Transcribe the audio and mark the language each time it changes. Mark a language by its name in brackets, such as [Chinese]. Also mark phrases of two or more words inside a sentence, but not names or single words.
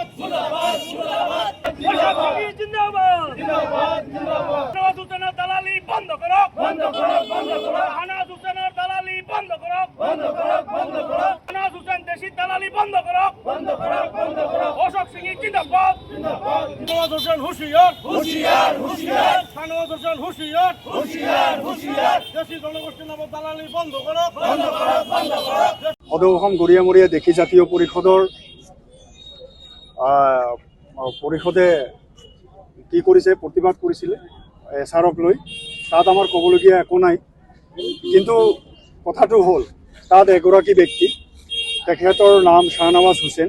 [Bangla] মুর্দাবাদ মুর্দাবাদ অশোক সিং জিন্দাবাদ জিন্দাবাদ জিন্দাবাদ শাহনওয়াজ হোসেনের দালালি বন্ধ করো বন্ধ করো বন্ধ করো শাহনওয়াজ হোসেনের দালালি বন্ধ করো বন্ধ করো বন্ধ করো শাহনওয়াজ হোসেন দেশি দালালি বন্ধ করো বন্ধ করো বন্ধ করো অশোক সিং জিন্দাবাদ জিন্দাবাদ শাহনওয়াজ হোসেন হুঁশিয়ার হুঁশিয়ার হুঁশিয়ার শাহনওয়াজ হোসেন হুঁশিয়ার হুঁশিয়ার হুঁশিয়ার দেশি জনগোষ্ঠীর নামক দালালি বন্ধ করো বন্ধ করো বন্ধ করো [Assamese] সদৌ অসম গৰিয়ামৰীয়া দেশী জাতীয় পৰিষদৰ পৰিষদে কি কৰিছে প্ৰতিবাদ কৰিছিলে এছআৰক লৈ তাত আমাৰ ক'বলগীয়া একো নাই কিন্তু কথাটো হ'ল তাত এগৰাকী ব্যক্তি তেখেতৰ নাম শাহনৱাজ হোসেন